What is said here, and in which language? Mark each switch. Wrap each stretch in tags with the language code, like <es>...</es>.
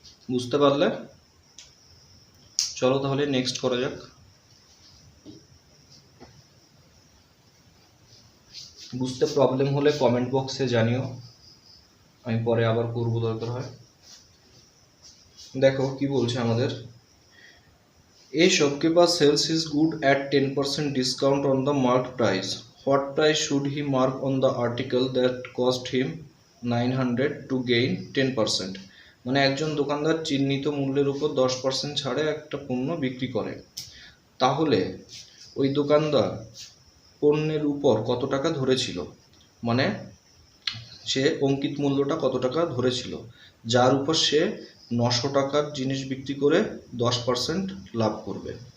<bn>বুঝতে পারলে? চলো তাহলে নেক্সট করা যাক। বুঝতে প্রবলেম হলে কমেন্ট বক্সে জানিও, আমি পরে আবার করবো দরকার হয়। দেখো কি বলছে আমাদের,</bn> <en>A shopkeeper sells his good at 10% discount on the marked price. What price should he mark on the article that cost him 900 to gain 10%?</en> <bn>মানে একজন দোকানদার চিহ্নিত মূল্যের উপর 10% ছাড়ে একটা পণ্য বিক্রি করে, তাহলে ওই দোকানদার পণ্যের উপর কত টাকা ধরেছিল, মানে সে অঙ্কিত মূল্যটা কত টাকা ধরেছিল, যার উপর সে 900 টাকার জিনিস বিক্রি করে 10% লাভ করবে।</bn>